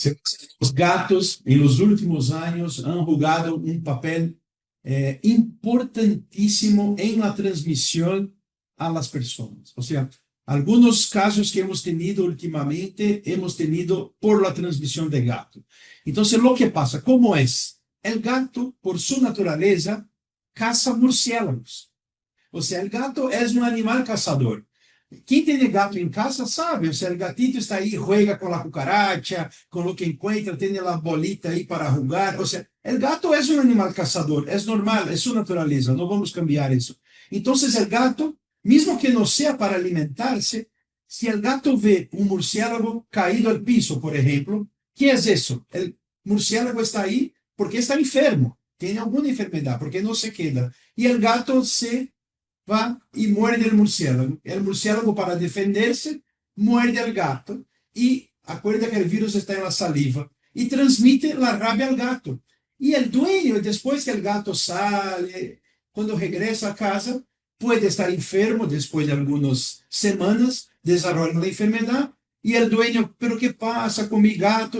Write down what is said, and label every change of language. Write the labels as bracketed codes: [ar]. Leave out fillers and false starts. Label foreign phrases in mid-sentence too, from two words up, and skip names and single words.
[es] Los gatos en los últimos años han jugado un papel importantísimo en la transmisión a las personas. O sea, algunos casos que hemos tenido últimamente, hemos tenido por la transmisión de gato. Entonces, lo que pasa, ¿cómo es? El gato, por su naturaleza, caza murciélagos. O sea, el gato es un animal cazador. [pt] Quem tem gato em casa sabe, [es] o sea, el gatito está [pt] aí, juega com a cucaracha, com o que encontra, tem a bolita aí para jugar. [es] O sea, el gato [pt] é um animal cazador, é normal, é sua natureza, não vamos cambiar isso. Então, [es] el gato, [pt] mesmo que não seja para alimentar-se, se [es] el gato [pt] vê um murciélago [es] caído al piso, [pt] por exemplo, que é isso? [es] El murciélago [pt] está aí porque está enfermo, tem alguma enfermidade, porque não se queda. [es] E el gato se va y muerde el murciélago. El murciélago, para defenderse, muerde al gato y acuerda que el virus está en la saliva y transmite la rabia al gato. Y el dueño, después que el gato sale, cuando regresa a casa, puede estar enfermo después de algunas semanas, desarrolla la enfermedad y el dueño, ¿pero qué pasa con mi gato?